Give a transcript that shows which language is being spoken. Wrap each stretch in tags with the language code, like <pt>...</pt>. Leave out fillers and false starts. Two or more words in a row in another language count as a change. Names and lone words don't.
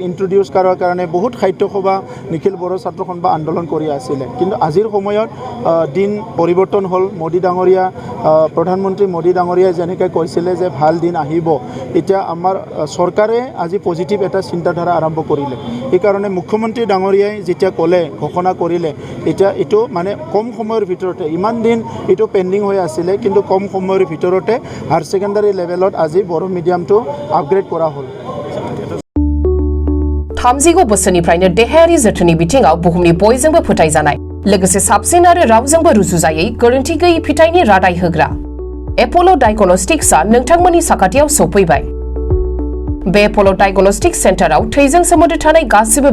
<as>ইন্ট্ৰডিউচ কৰাৰ কাৰণে বহুত সাহিত্য সভা নিখিল বড়ো ছাত্ৰ সন্থা আন্দোলন কৰি আছিলে কিন্তু আজিৰ সময়ত দিন পৰিৱৰ্তন হ'ল মোদী ডাঙৰীয়া প্ৰধানমন্ত্ৰী মোদী ডাঙৰীয়াই যেনেকৈ কৈছিলে যে ভাল দিন আহিব এতিয়া আমাৰ চৰকাৰে আজি পজিটিভ এটা চিন্তাধাৰা আৰম্ভ কৰিলে সেইকাৰণে মুখ্যমন্ত্ৰী ডাঙৰীয়াই যেতিয়া ক'লে ঘোষণা কৰিলে এতিয়া এইটো মানে কম সময়ৰ ভিতৰতে ইমান দিন এইটো পেণ্ডিং হৈ আছিলে কিন্তু কম সময়ৰ ভিতৰতে</as> <en>higher secondary levelত</en> <as>আজি বড়ো মিডিয়ামটো আপগ্ৰেড কৰা হ'ল</as> <brx>30 बोसोरनिफ्रायनो देहायारि जोथोननि बिथिङाव बुहुमनि बयजोंबो फोथायजानाय लोगोसे साबसिन आरो रावजोंबो रुजुजायै गोरोन्थि गैयै फिथाइनि रादाय होग्रा एप'ल' डायग्नोस्टिक्सआ नोंथांमोननि साखाथियाव सौफैबाय बे एप'ल' डायग्नोस्टिक सेन्टाराव थैजों सोमोन्दो थानाय गासिबो</brx>